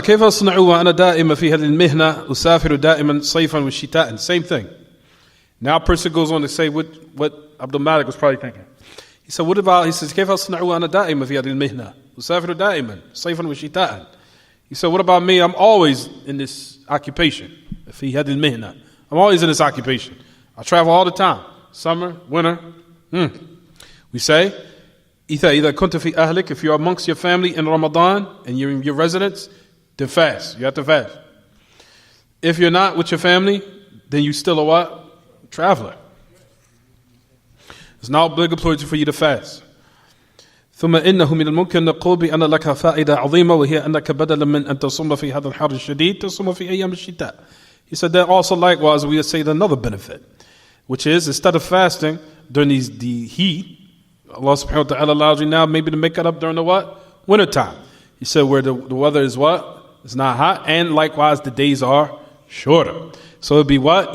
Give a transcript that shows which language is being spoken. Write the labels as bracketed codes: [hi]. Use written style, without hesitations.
[ar] كيف أصنع وأنا دائما في هذه المهنة أسافر دائما صيفا وشتاء? [en] Same thing. Now a person goes on to say what Abdul Malik was probably thinking. He said, what about, he says, [ar] كيف أصنع وأنا دائما في هذه المهنة أسافر دائما صيفا وشتاء? [en] He said, what about me? I'm always in this occupation. [ar] في هذه المهنة. [en] I'm always in this occupation. I travel all the time. Summer, winter. We say, [ar] إذا كنت في أهلك, [en] if you're amongst your family in Ramadan and you're in your residence, then fast. You have to fast. If you're not with your family, then you still a what? Traveler. It's not obligatory for you to fast. [ar] ثم إنه من الممكن نقول بأن لك فائدة عظيمة وهي أنك بدلا من أن تصوم في هذا الحر الشديد تصوم في أيام الشتاء. [en] He said that also likewise we say another benefit, which is instead of fasting during the heat, Allah Subhanahu wa Ta'ala allows you now maybe to make it up during the what? Winter time. He said where the weather is what? It's not hot, and likewise the days are shorter. So it'd be what?